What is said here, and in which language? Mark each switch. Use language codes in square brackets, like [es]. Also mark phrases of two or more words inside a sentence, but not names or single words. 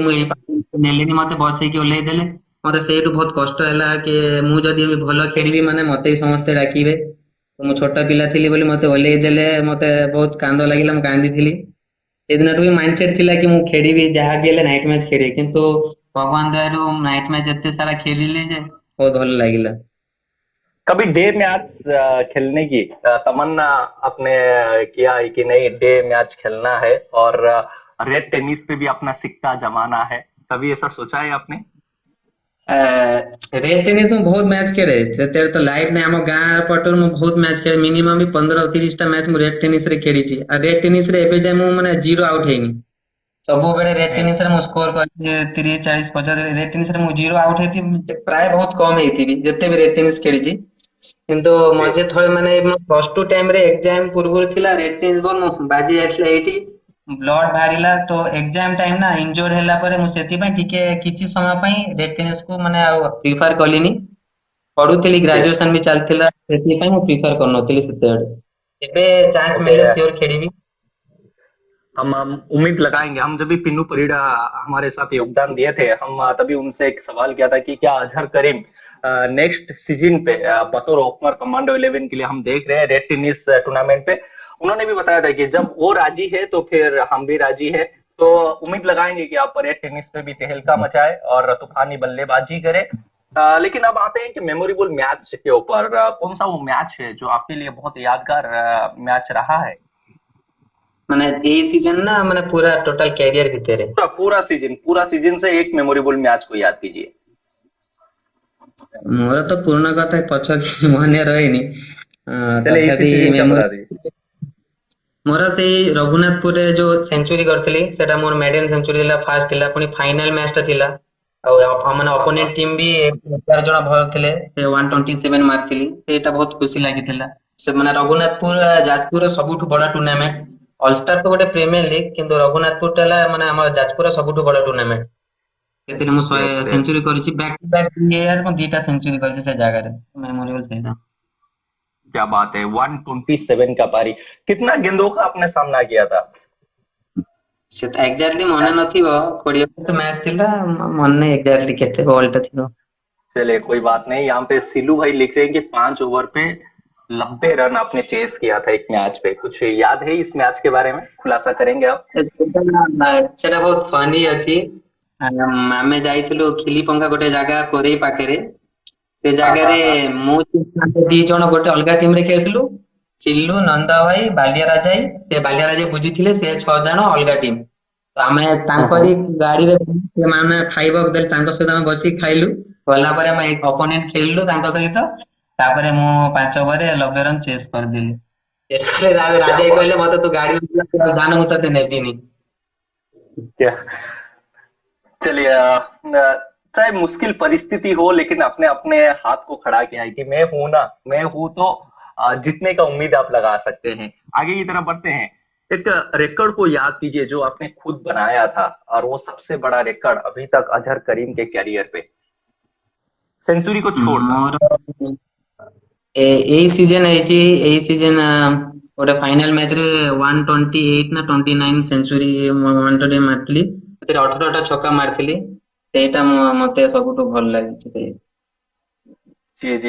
[or] ହଉଛି ମୁଁ ନେଲେନି ମତେ ବସେଇକି ଓହ୍ଲେଇ ଦେଲେ ମତେ ସେଇଠୁ ବହୁତ କଷ୍ଟ ହେଲା କି ମୁଁ ଯଦି ଏବେ ଭଲ ଖେଳିବି ମାନେ ମତେ ବି ସମସ୍ତେ ଡାକିବେ ମୁଁ ଛୋଟ ପିଲା ଥିଲି ବୋଲି ମତେ ଓହ୍ଲେଇ ଦେଲେ ମତେ ବହୁତ କାନ୍ଦ ଲାଗିଲା ମୁଁ କାନ୍ଦିଥିଲି ସେଦିନଠୁ ବି [en] mind set [or] ଥିଲା କି ମୁଁ ଖେଳିବି ଯାହା ବି ହେଲେ [en] night match [or] ଖେଳିବି କିନ୍ତୁ ଭଗବାନ ଦୟାରୁ [en] night match [or] ଏତେ ସାରା ଖେଳିଲି ଯେ ବହୁତ ଭଲ ଲାଗିଲା। [hi] कभी [en] day match [hi] खेलने की तमन्ना आपने किया है कि नहीं, [en] day match [hi] खेलना है और [en] red tennis [hi] पे भी अपना सिक्का जमाना है, कभी ऐसा सोचा है आपने? [en] red tennis [or] ମୁଁ ବହୁତ ମ୍ୟାଚ୍ ଖେଳେ ସେତେବେଳେ ତ ଲାଇଟ୍ ନାହିଁ ଆମ ଗାଁ ପଟରୁ ମୁଁ ବହୁତ ମ୍ୟାଚ୍ ଖେଳେ ମିନିମମ୍ ବି 15-30ଟା ମ୍ୟାଚ୍ ମୁଁ [en] red tennis [or] ରେ ଖେଳିଛି ଆଉ [en] red tennis [or] ରେ ଏବେ ଯାଏ ମୁଁ ମାନେ 0 ଆଉଟ୍ ହେଇନି ସବୁବେଳେ ରେଡ୍ हम्म। ଟେନିସ୍ ରେ ମୁଁ ସ୍କୋର କରିଛି 30, 40, 50 [en] red tennis [or] ରେ ମୁଁ 0 ଆଉଟ୍ ହେଇଥିବି ପ୍ରାୟ ବହୁତ କମ ହେଇଥିବି ଯେତେ ବି [en] red tennis [or] ଖେଳିଛି କିନ୍ତୁ [hi] जी। [or] ମଝିରେ ଥରେ ମାନେ +2 ଟାଇମ୍ ରେ ଏକ୍ଜାମ ପୂର୍ବରୁ ଥିଲା [en] red tennis ball [or] ମୁଁ ବାଜି ଯାଇଥିଲା ଏଇଠି ବ୍ଲଡ ବାହାରିଲା ତ [en] exam time [or] ନା ଇନଜୋର୍ଡ ହେଲା ପରେ ମୁଁ ସେଥିପାଇଁ ଟିକେ କିଛି ସମୟ ପାଇଁ [en] red tennis [or] କୁ ମାନେ ଆଉ ପ୍ରିଫର କଲିନି। ପଢୁଥିଲି, [en] ओके [or] ଗ୍ରାଜୁଏସନ ବି ଚାଲିଥିଲା, ସେଥିପାଇଁ ମୁଁ ପ୍ରିଫର କରୁନଥିଲି ସେତେବେଳେ। ଏବେ ଚାନ୍ସ [en] ओके। [or] ମିଳିଲେ सियोर खेଳିବି। [hi] हम उम्मीद लगाएंगे। हम जब भी पिन्नू परिडा हमारे साथ योगदान दिए थे, हम तभी उनसे एक सवाल किया था कि क्या अजहर करीम [en] next season [hi] पे बतौर ओपनर कमांडो 11 के लिए हम देख रहे हैं [en] red tennis tournament [hi] पे। उन्होंने भी बताया था कि जब वो राजी है तो फिर हम भी राजी है। तो उम्मीद लगाएंगे कि आप [en] red tennis [hi] पे भी तहलका मचाए और तूफानी बल्लेबाजी करें। लेकिन अब आते हैं कि [en] memorable match [hi] के ऊपर। कौन सा वो मैच है जो आपके लिए बहुत यादगार मैच रहा है? [or] ମାନେ ଏଇ ସିଜन ନା ମାନେ ପୁରା [en] total career [or] ଭିତରେ? [hi] पूरा सीजन से एक [en] memorable match [hi] को याद कीजिए। [or] ମୋର ତ ପୁରୁଣା କଥା ପଛ କିଛି ମନେ ରହିନି। [hi] चलिए इसी [or] ତଥାପି [hi] सीजन का बता [or] ମେମୋରି [hi] दीजिए। [or] ମୋର ସେଇ ରଘୁନାଥପୁରରେ ଯୋଉ ସେଞ୍ଚୁରୀ କରିଥିଲି ସେଟା ମୋର [en] maiden century [or] ଥିଲା, ଫାର୍ଷ୍ଟ ଥିଲା। ପୁଣି [en] final match [or] ଟା ଥିଲା, ଆଉ ମାନେ [hi] हाँ हाँ। [en] opponent team [or] ବି 11 ଜଣ ଭଲ ଥିଲେ। ସେ 127 ମାରିଥିଲି, ସେଇଟା ବହୁତ ଖୁସି ଲାଗିଥିଲା। ସେ ମାନେ ରଘୁନାଥପୁର ଯାଜପୁରର ସବୁଠୁ ବଡ ଟୁର୍ଣ୍ଣାମେଣ୍ଟ। ଅଲଷ୍ଟାର ତ ଗୋଟେ [en] premier league, [or] କିନ୍ତୁ ରଘୁନାଥପୁର ଟା ହେଲା ମାନେ ଆମ ଯାଜପୁରର ସବୁଠୁ ବଡ ଟୁର୍ଣ୍ଣାମେଣ୍ଟ। ସେଥିରେ ମୁଁ 100 [en] ओके। [or] ସେଞ୍ଚୁରୀ କରିଛି, [en] back to back year [or] ମୁଁ ଦିଟା ସେଞ୍ଚୁରୀ କରିଛି ସେ ଜାଗାରେ। मेमोरेबल ସେଇଟା। [hi] क्या बात है, 127 का पारी। कितना गेंदों का आपने सामना किया था? ସେଟା ଏକ୍ଜାକ୍ଟଲି ମନେ ନଥିବ, 20 ମ୍ୟାଚ ଥିଲା, ମନେ ନାହିଁ ଏକ୍ଜାକ୍ଟଲି କେତେ ବଲ୍ ଟା ଥିବ। चलिए कोई बात नहीं। यहाँ पे सिलू भाई लिख रहे हैं कि 5 ओवर पे 90 रन आपने चेस किया था एक मैच पे। कुछ याद है इस मैच के बारे में, खुलासा करेंगे आप? [or] ସେଟା ବହୁତ ଫନି ଅଛି। ଆମେ ଯାଇଥିଲୁ ଖିଲିପଙ୍ଖା ଗୋଟେ ଜାଗା କୋରେଇ ପାଖରେ। ସେ [hi] हाँ हाँ [or] ଜାଗାରେ [hi] हाँ। [or] ମୁଁ ଦି ଜଣ ଗୋଟେ ଅଲଗା ଟିମ ରେ ଖେଳୁଥିଲୁ। ସିଲୁ, ନନ୍ଦ ଭାଇ, ବାଲିଆ ରାଜାଇ। ସେ ବାଲିଆ ରାଜାଇ ବୁଝିଥିଲେ, ସେ 6 ଜଣ ଅଲଗା ଟିମ। ତ ଆମେ हाँ हाँ। ତାଙ୍କରି ଗାଡିରେ ସେମାନେ ଖାଇବାକୁ ଦେଲେ, ତାଙ୍କ ସହିତ ଆମେ ବସିକି ଖାଇଲୁ। ଗଲା ପରେ ଆମେ ଅପୋନେଣ୍ଟ ଖେଳିଲୁ ତାଙ୍କ ସହିତ। ତାପରେ ମୁଁ 5 ଓଭରରେ 90 ରନ ଚେସ୍ କରିଦେଲି। ଚେସ୍ କଲେ [hi] क्या [or] ରାଜାଇ [hi] बात [or] କହିଲେ ମତେ ତୁ ଗାଡି ଦାନ ମୁଁ ତତେ ନେବିନି। [hi] है, क्या। चलिए चाहे मुश्किल परिस्थिति हो, लेकिन अपने अपने हाथ को खड़ा किया है कि मैं हूं ना, मैं हूं तो जीतने का उम्मीद आप लगा सकते हैं। आगे की तरफ बढ़ते हैं। एक रिकॉर्ड को याद कीजिए जो आपने खुद बनाया था, और वो सबसे बड़ा रिकॉर्ड अभी तक अजहर करीम के कैरियर पे, सेंचुरी को छोड़कर। [or] ମୋର ଏଇ ସିଜନ ହେଇଛି, ଏଇ ସିଜନ ଗୋଟେ [en] final match [or] ରେ 128 ନା 29 ସେଞ୍ଚୁରୀ ମାରିଥିଲି। ସେଥିରେ 18ଟା ଛକା ମାରିଥିଲି। ସେଇଟା ମତେ ସବୁଠୁ ଭଲ ଲାଗିଛି। [hi] जी जी।